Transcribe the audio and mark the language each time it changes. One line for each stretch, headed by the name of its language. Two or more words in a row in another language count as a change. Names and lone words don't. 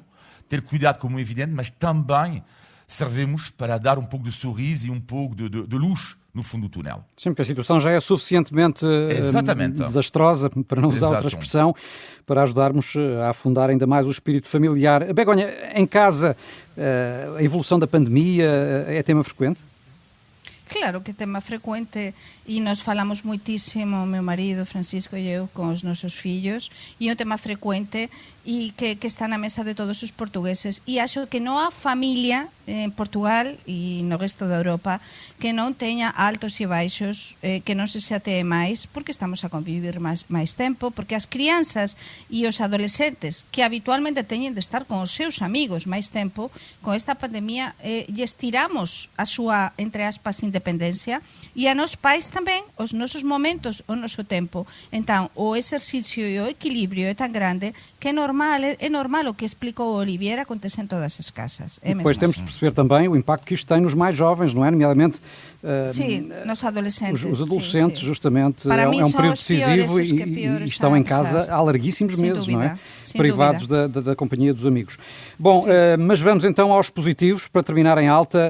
Portuguese: Ter cuidado como é evidente, mas também servimos para dar um pouco de sorriso e um pouco de luz no fundo do túnel. Sim, porque a situação já é suficientemente desastrosa, para não usar outra expressão, para ajudarmos a afundar ainda mais o espírito familiar. Begonha, em casa, a evolução da pandemia é tema frequente?
Galician: Claro que é tema frecuente e nós falamos muitísimo, meu marido Francisco e eu, com os nosos fillos, e é um tema frecuente e que está na mesa de todos os portugueses, e acho que non há familia en Portugal e no resto da Europa que non teña altos e baixos, que non se xatee máis, porque estamos a convivir máis tempo, porque as crianzas e os adolescentes que habitualmente teñen de estar con os seus amigos máis tempo, con esta pandemia lles tiramos a súa, entre aspas, independencia, e a nos pais tamén os nosos momentos, o noso tempo. Entón, o exercicio e o equilibrio é tan grande que é normal o que explicou o Olivier,
Portuguese: acontece em todas as casas. Depois temos de perceber também o impacto que isto tem nos mais jovens, não é? Nomeadamente nos adolescentes. Os adolescentes, sim. justamente, Para é mim um são período os piores, decisivo os que e estão em casa há larguíssimos sem meses, dúvida, não é? sem Privados da companhia dos amigos. Bom, mas vamos então aos positivos, para terminar em alta.